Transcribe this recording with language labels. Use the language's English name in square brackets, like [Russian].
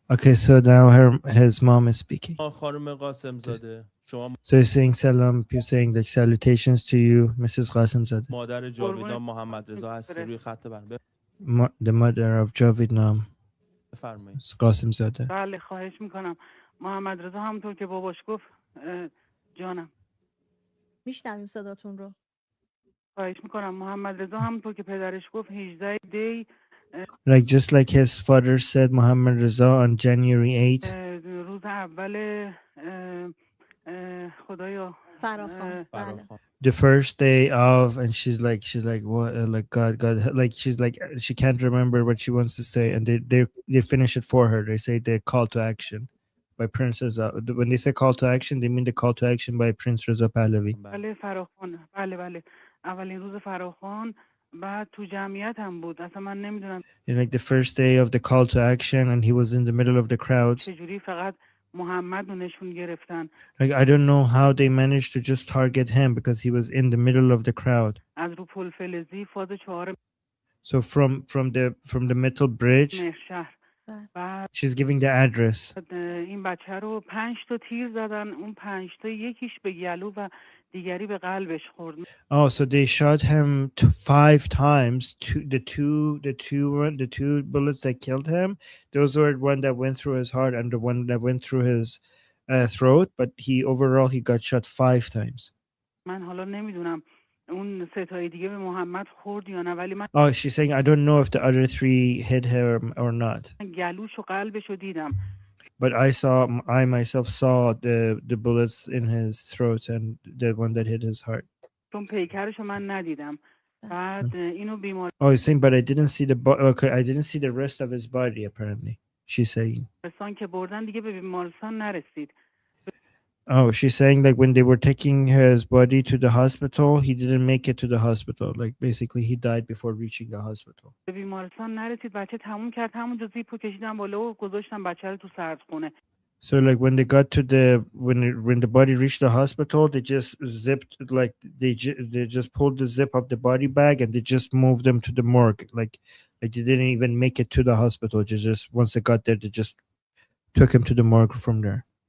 [English] Okay, so now his mom is speaking. [Persian] خانم قاسم زاده. شما [English] So he's saying salam, you're saying like salutations to you, Mrs. Qasim Zadeh. [Persian] مادر جاویدان محمد رضا هستی روی خط بند. [English] The mother of Javidnam, [Persian] بفرمایید. [English] Qasim Zadeh. [Persian] بله خواهش میکنم. محمد رضا همونطور که باباش گفت جانم. میشنویم صداتون رو. خواهش میکنم. محمد رضا همونطور که پدرش گفت 18 دی [English] Like just like his father said, Muhammad Reza on January 8th. [Persian] روز اول خدایا فراخوان. بله. [English] The first day of, and she's like what, like God, like she's like she can't remember what she wants to say, and they finish it for her. They say the call to action by Prince Reza. When they say call to action, they mean the call to action by Prince Reza Pahlavi. [Persian] بله فراخوان. بله اولین روز فراخوان بعد تو جمعیت هم بود. اصلا من نمیدونم. [English] Like the first day of the call to action, and he was in the middle of the crowd. [Persian] چجوری فقط محمد رو نشون گرفتن. [English] Like I don't know how they managed to just target him because he was in the middle of the crowd. [Persian] از رو پل فلزی فاز 4. [English] So from the metal bridge, she's giving the address. [Persian] این بچه رو 5 تا تیر زدن. اون 5 تا یکیش به گلو و دیگری به قلبش خورد. [English] Oh, so they shot him 5 times. The two bullets that killed him, those were one that went through his heart and the one that went through his throat. But he got shot 5 times. [Persian] من حالا نمیدونم اون 3 تای دیگه به محمد خورد یا نه ولی من [English] Oh, she's saying I don't know if the other 3 hit him or not. [Persian] گلوش و قلبش رو دیدم. [English] But I myself saw the bullets in his throat and the one that hit his heart. [Persian] چون پیکرش رو من ندیدم. بعد اینو بیمار. [English] Oh, he's saying, but I didn't see I didn't see the rest of his body apparently. She's saying. [Persian] بیمارستان که بردن دیگه به بیمارستان نرسید. [English] Oh, she's saying like when they were taking his body to the hospital, he didn't make it to the hospital. Like basically he died before reaching the hospital. [Persian] به بیمارستان نرسید. بچه تموم کرد. همونجا زیپو کشیدن بالا و گذاشتن بچه رو تو سردخونه. [English] So like when they got to when the body reached the hospital, they just zipped like they just pulled the zip of the body bag and they just moved them to the morgue. Like they didn't even make it to the hospital. Just once they got there, they just took him to the morgue from there.